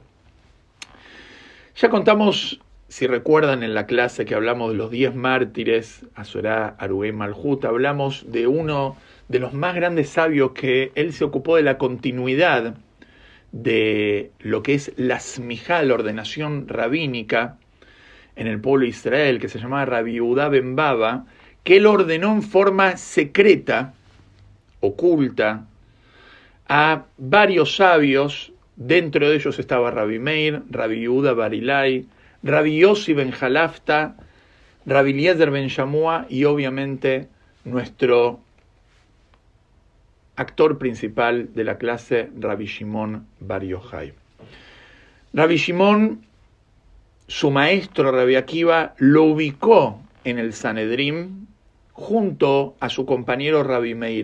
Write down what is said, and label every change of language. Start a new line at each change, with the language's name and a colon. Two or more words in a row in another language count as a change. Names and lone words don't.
Spanish: Ya contamos, si recuerdan en la clase que hablamos de los 10 mártires,
Hebrew: עשרה הרוגי מלכות,
Spanish: hablamos de uno de los más grandes sabios que él se ocupó de la continuidad de lo que es la smijá, la ordenación rabínica en el pueblo de Israel, que se llamaba Rabbi Yehuda ben Baba, que él ordenó en forma secreta, oculta, a varios sabios. Dentro de ellos estaba Rabbi Meir, Rabbi Yehuda Barilai, Rabbi Yossi ben Jalafta, Rabbi Eliezer ben Shamua y obviamente nuestro actor principal de la clase, Rabbi Shimon Bar Yochai. Rabbi Shimon, su maestro Rabbi Akiva, lo ubicó en el Sanedrín junto a su compañero Rabbi Meir.